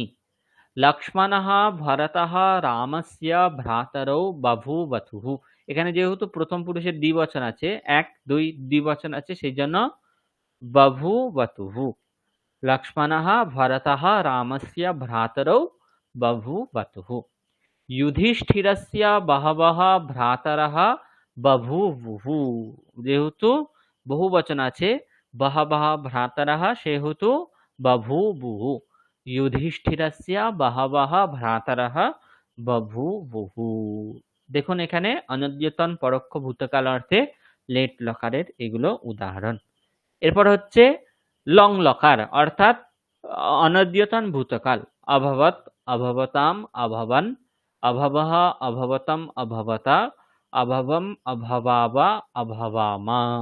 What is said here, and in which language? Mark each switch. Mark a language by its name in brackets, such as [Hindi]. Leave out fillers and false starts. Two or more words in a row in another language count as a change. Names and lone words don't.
[Sanskrit] লক্ষ্মণঃ ভরতঃ রামস্য ভ্রাতরৌ বভূবতুঃ। [Bangla] এখানে যেহেতু প্রথম পুরুষের দ্বিবচন আছে, ১, ২ দ্বিবচন আছে, সেই জন্য বভূবতুঃ। [Sanskrit] লক্ষ্মণः ভরতः রামस्य ভ্রাতরौ বভূবতুঃ। युधिष्ठिरस्य बहवः भ्रातरः बभूवुः। [Bangla] যেহেতু বহুবচন আছে, [Sanskrit] বহবহ ভ্রাতরः [Bangla] সেহেতু বভূবুঃ। [Sanskrit] युधिष्ठिरस्य बहवः भ्रातरः बभूवुः। [Bangla] দেখুন, এখানে অনদ্যতন পরোক্ষ ভূতকাল অর্থে লেট লকারের এগুলো উদাহরণ। এরপর হচ্ছে লং লকার, অর্থাৎ অনদ্যতন ভূতকাল। [Sanskrit] অভবৎ, অভবতাম, অভবন, অভবঃ, অভবতম, অভবতা, অভবম, অভবাবা, অভবামা।